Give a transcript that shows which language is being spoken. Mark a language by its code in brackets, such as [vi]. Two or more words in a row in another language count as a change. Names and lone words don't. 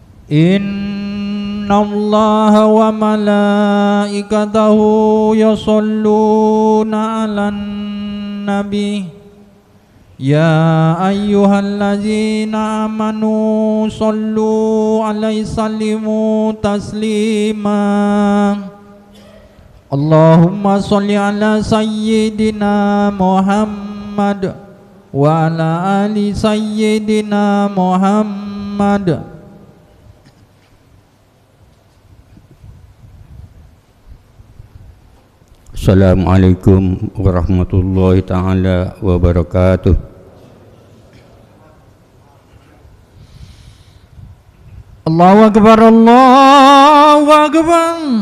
[ar] إن الله وملائكته يصلون على النبي يا أيها الذين آمنوا صلوا عليه وسلموا تسليما. اللهم صل على سيدنا محمد وعلى آل سيدنا محمد. السلام عليكم ورحمة الله تعالى وبركاته. الله أكبر، الله أكبر.